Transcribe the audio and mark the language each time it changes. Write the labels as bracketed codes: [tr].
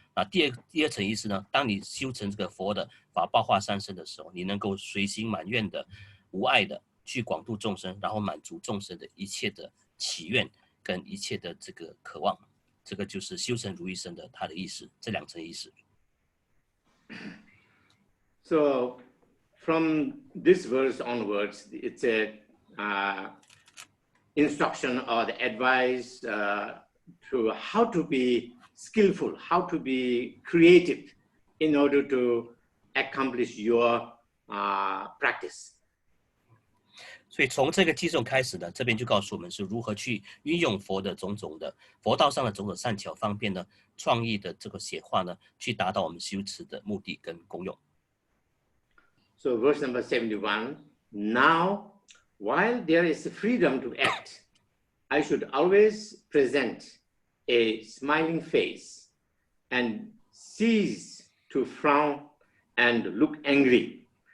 [zh] 那第二层意思呢，当你修成这个佛的法报化3身的时候，你能够随心满愿的、无碍的去广度众生，然后满足众生的一切的祈愿跟一切的这个渴望。这个就是修成如意身的它的意思，这2层意思。 [en] So from this verse onwards, it's a instruction or the advice to how to be skillful, how to be creative in order to accomplish your practice. [zh] 所以从这个基础开始呢，这边就告诉我们是如何去运用佛的种种的佛道上的种种善巧方便呢，创意的这个显化呢，去达到我们修持的目的跟功用。 [en] So verse number 71, now while there is freedom to act, I should always present a smiling face and cease to frown and look angry.